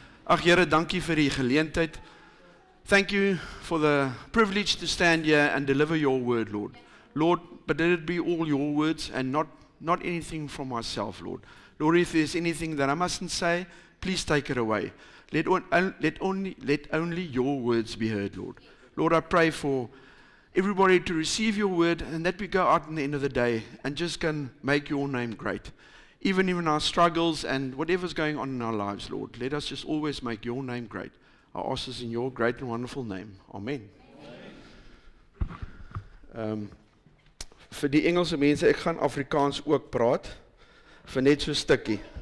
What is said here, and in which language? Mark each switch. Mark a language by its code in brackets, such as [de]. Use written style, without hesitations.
[af] Ag Here, dankie vir die geleentheid. [en] Thank you for the privilege to stand here and deliver your word, Lord. Lord, but let it be all your words and not anything from myself, Lord. Lord, if there's anything that I mustn't say, please take it away. Let only your words be heard, Lord. Lord, I pray for everybody to receive your word and that we go out in the end of the day and just can make your name great. Even in our struggles and whatever's going on in our lives, Lord, let us just always make your name great. I ask this in your great and wonderful name. Amen. [af] Vir die Engelse mense, ek gaan Afrikaans ook praat, vir net so stukkie.